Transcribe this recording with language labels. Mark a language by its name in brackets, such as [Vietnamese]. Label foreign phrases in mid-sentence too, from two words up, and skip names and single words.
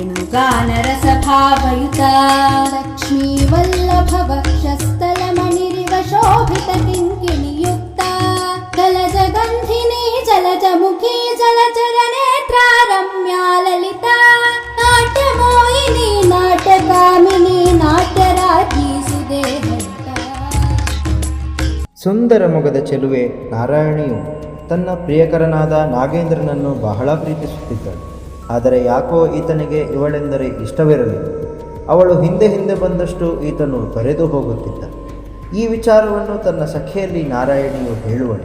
[Sanskrit] गानरसभावयुता लक्ष्मीवल्लभवक्षस्थलमणिरिव शोभितकिङ्किणीयुक्ता कलजगन्धिनी जलजमुखी जलचरनेत्रा रम्या ललिता नाट्यमोहिनी नाट्यकामिनी नाट्यराजी सुदेहरिता. [Kannada] ಸುಂದರ ಮೊಗದ ಚೆಲುವೆ ನಾರಾಯಣಿಯು ತನ್ನ ಪ್ರಿಯಕರನಾದ ನಾಗೇಂದ್ರನನ್ನು ಬಹಳ ಪ್ರೀತಿಸುತ್ತಿದ್ದಳು. ಆದರೆ ಯಾಕೋ ಈತನಿಗೆ ಇವಳೆಂದರೆ ಇಷ್ಟವಿರಲಿಲ್ಲ. ಅವಳು ಹಿಂದೆ ಹಿಂದೆ ಬಂದಷ್ಟು ಈತನು ತೊರೆದು ಹೋಗುತ್ತಿದ್ದ. ಈ ವಿಚಾರವನ್ನು ತನ್ನ ಸಖಿಯಲ್ಲಿ ನಾರಾಯಣಿಯು ಹೇಳುವಳು.